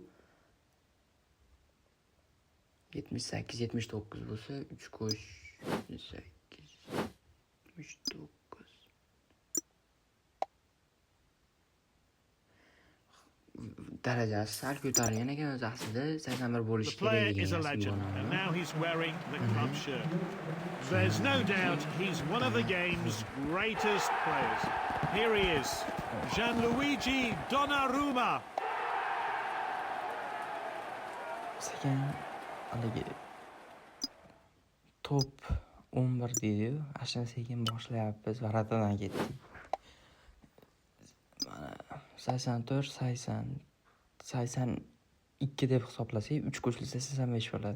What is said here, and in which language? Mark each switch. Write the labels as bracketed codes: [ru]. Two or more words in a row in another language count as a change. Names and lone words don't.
[uz] 78-79 bo'lsa 3 qo'sh 78-79 darajasi sal ko'tarilgan ekan o'zi aslida 81 bo'lishi kerak ekan. [en] And now he's wearing the club shirt. There's no doubt he's one of the game's greatest players. Here he is, Gianluigi Donnarumma. [uz] Sekin haligi top 11 deydi-yu, ashna sekin boshlayapmiz. Varatadan ketdik. Mana 84, 82 deb hisoblasak, 3 qo'shilsa 85 bo'ladi.